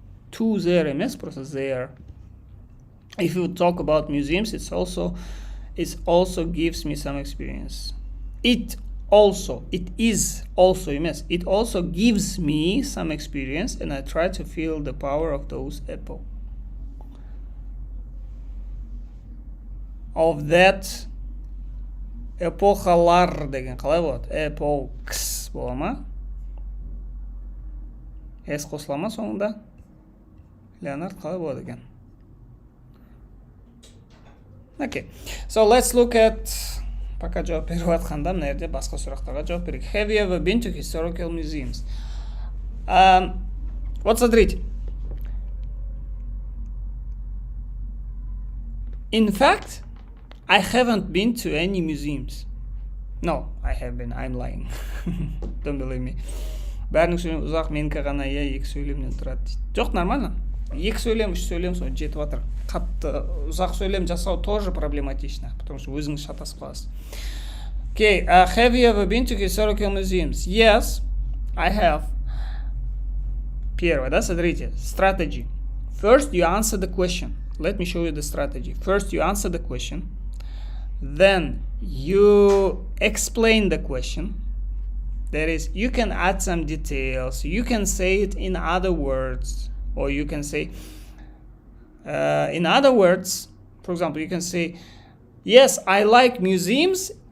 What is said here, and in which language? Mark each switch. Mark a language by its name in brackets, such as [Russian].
[English] To there, емес, [Russian] просто [English] there. If you talk about museums, it also gives me some experience. It also gives me some experience, and I try to feel the power of those epochs. Of that [Kazakh] эпохалар деген қалай болады? Epochs бола ма? S қосыла ма соңында? Леонард қалай болады екен? [English] Okay, so let's look at, [Kazakh] пока жауап беріп жатқанда мына жерде басқа сұрақтарға жауап берейік. [English] Have you ever been to historical museums? [Russian] Вот смотрите. [English] In fact, I haven't been to any museums. No, I have been. I'm lying. Don't believe me. [Kazakh] Бәрінің сөйлем ұзақ, менікі ғана екі сөйлемнен тұрады дейді. Жоқ, нормально. Екі сөйлем, үш сөйлем соны жетіп жатыр. Қатты ұзақ сөйлем жасау [Russian] тоже проблематично, потому что [Kazakh] өзіңіз шатасып қаласыз. [English] Okay, have you ever been to historical museums? Yes, I have. [Russian] Первое, да, смотрите, strategy. [English] First, you answer the question. Let me show you the strategy. First, you answer the question. Then, you explain the question. That is, you can add some details. You can say it in other words. Or you can say, in other words, for example, you can say, yes, I like museums.